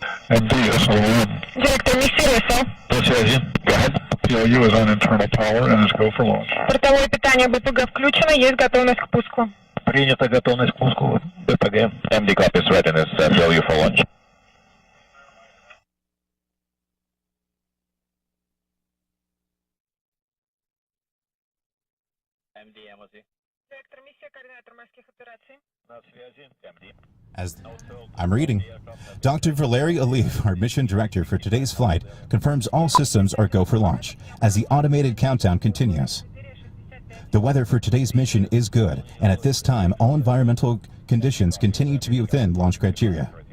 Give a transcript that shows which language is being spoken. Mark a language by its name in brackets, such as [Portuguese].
[English] MD, SO1. [Russian] Директор Миссиреса. По связи. [English] Go ahead. PLU is on internal power and is go for launch. [Russian] Бортовое питание БПГ включено, есть готовность к пуску. Принята готовность к пуску БПГ. [English] MD copies readiness, PLU for launch. MD, MOC. [Russian] Директор Миссия, координатор морских операций. На связи. MD. [English] As I'm reading, Dr. Valery Aliyev, our mission director for today's flight, confirms all systems are go for launch as the automated countdown continues. The weather for today's mission is good, and at this time, all environmental conditions continue to be within launch criteria.